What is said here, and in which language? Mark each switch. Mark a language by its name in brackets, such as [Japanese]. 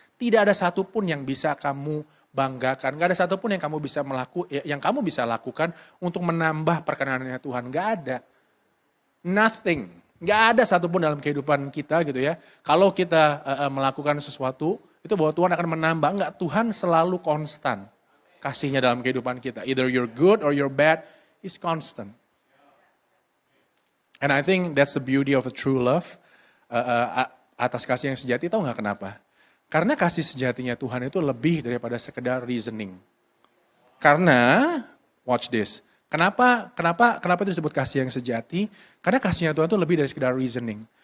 [Indonesian] Tidak ada satupun yang bisa kamu banggakan, gak ada satupun yang kamu bisa lakukan untuk menambah perkenanannya Tuhan, gak ada. Nothing, gak ada satupun dalam kehidupan kita gitu ya. Kalau kita melakukan sesuatu, itu bahwa Tuhan akan menambah, enggak, Tuhan selalu konstan kasihnya dalam kehidupan kita. [English] Either you're good or you're bad, He's constant. And I think that's the beauty of a true love. [Indonesian] Atas kasih yang sejati, tahu nggak kenapa? Karena kasih sejatinya Tuhan itu lebih daripada sekedar reasoning. Karena, [English] watch this. [Indonesian] Kenapa itu disebut kasih yang sejati? Karena kasihnya Tuhan itu lebih dari sekedar reasoning.